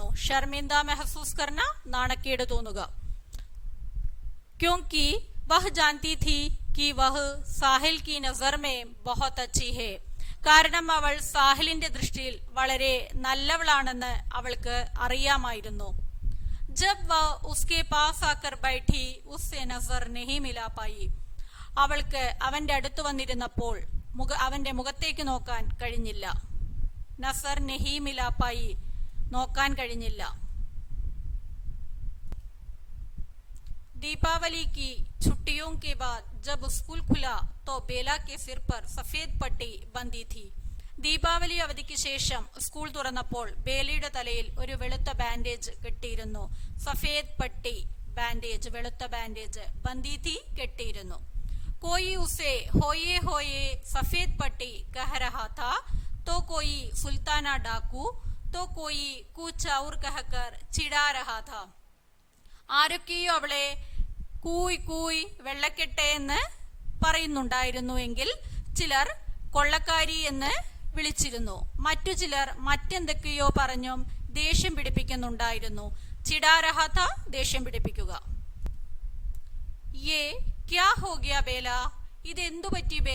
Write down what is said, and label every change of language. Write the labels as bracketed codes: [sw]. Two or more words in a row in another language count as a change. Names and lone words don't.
[hi] शर्मिंदा महसूस करना, [ml] നാണക്കേട് തോന്നുക. [hi] क्योंकि वह जानती थी कि वह साहिल की नज़र में बहुत अच्छी है, [ml] കാരണം അവൾ സാഹിലിന്റെ ദൃഷ്ടിയിൽ വളരെ നല്ലവളാണെന്ന് അവൾക്ക് അറിയാമായിരുന്നു. [hi] जब वह उसके पास आकर बैठी उससे नज़र नहीं मिला पाई, [ml] അവൾക്ക് അവന്റെ അടുത്ത് വന്നിരുന്നപ്പോൾ അവന്റെ മുഖത്തേക്ക് നോക്കാൻ കഴിഞ്ഞില്ല. [hi] नज़र नहीं मिला पाई, [ml] നോക്കാൻ കഴിഞ്ഞില്ല. [hi] दीपावली की छुट्टियों के बाद जब स्कूल खुला तो बेला के सिर पर सफेद पट्टी बंधी थी. [ml] ദീപാവലി അവധിക്ക് ശേഷം സ്കൂൾ തുറന്നപ്പോൾ ബേലയുടെ തലയിൽ ഒരു വെളുത്ത ബാൻഡേജ് കെട്ടിയിരുന്നു. [hi] सफ़ेद पट्टी [ml] ബാൻഡേജ്, വെളുത്ത ബാൻഡേജ്, [hi] बंधी थी [ml] കെട്ടിയിരുന്നു. [hi] कोई उसे होये होये सफेद पट्टी कह रहा था तो कोई सुल्ताना डाकू तो कोई कुछ और कहकर चिढ़ा रहा था. [ml] ആരൊക്കെയോ അവളെ കൂയ് കൂയ് വെള്ളക്കെട്ടെ എന്ന് പറയുന്നുണ്ടായിരുന്നു എങ്കിൽ ചിലർ കൊള്ളക്കാരി എന്ന് വിളിച്ചിരുന്നു. മറ്റു ചിലർ മറ്റെന്തൊക്കെയോ പറഞ്ഞും ദേഷ്യം പിടിപ്പിക്കുന്നുണ്ടായിരുന്നു. [hi] चिढ़ा रहा था [ml] ദേഷ്യം പിടിപ്പിക്കുക. [hi] ये क्या हो गया बेला, [ml] ഇതെന്തു പറ്റി ബേല?